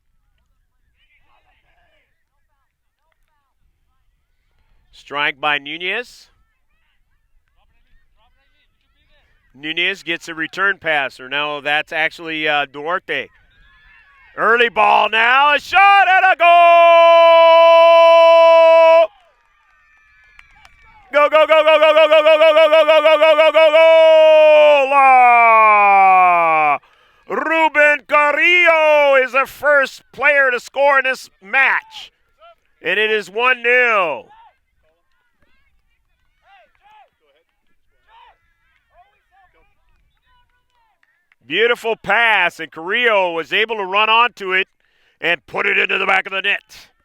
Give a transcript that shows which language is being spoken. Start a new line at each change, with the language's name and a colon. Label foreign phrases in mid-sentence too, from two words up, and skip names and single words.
English: Strike by Ynez. Ynez gets a return pass, or no, that's actually Duarte. Early ball now, a shot and a goal! Go, go, go, go, go, go, go, go, go, go, go, go, go, go, go, go, go! Ruben Carrillo is the first player to score in this match, and it is 1-0. Beautiful pass, and Carrillo was able to run onto it and put it into the back of the net.